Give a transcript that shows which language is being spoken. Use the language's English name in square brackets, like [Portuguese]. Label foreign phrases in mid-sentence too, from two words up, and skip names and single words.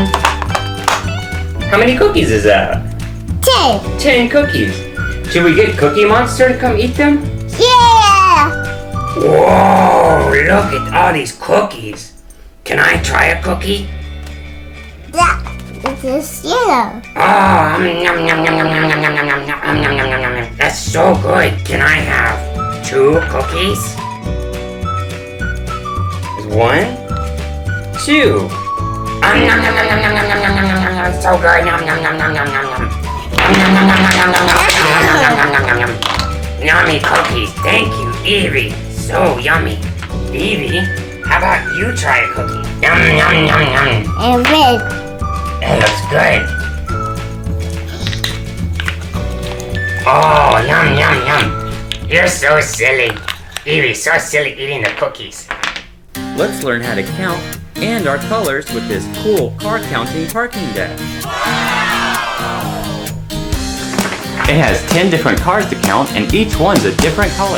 [English] How many cookies is that? 10. 10 cookies. Should we get Cookie Monster to come eat them? Yeah. Whoa, look at all these cookies. Can I try a cookie? That is yellow. Oh, yum, yum, yum, yum, yum, yum, yum, yum, yum, yum, yum, yum, yum, yum. That's so good. Can I have 2 cookies? There's 1, 2. Yum, yum, yum, yum, yum, yum, yum, yum, yum, yum, yum, yum. So good. Yum, yum, yum, yum, yum, yum, yum. Yum, yum, yum, yum, yum, yum, yum, yum, yum, yum, yum, yum. Yummy cookies. Thank you, Evie. So yummy. Evie, how about you try a cookie? Yum, yum, yum, yum. And red. It looks good. Oh, yum, yum, yum. You're so silly. Evie, so silly eating the cookies. Let's learn how to count and our colors with this cool car counting parking deck. It has 10 different cars to count and each one's a different color.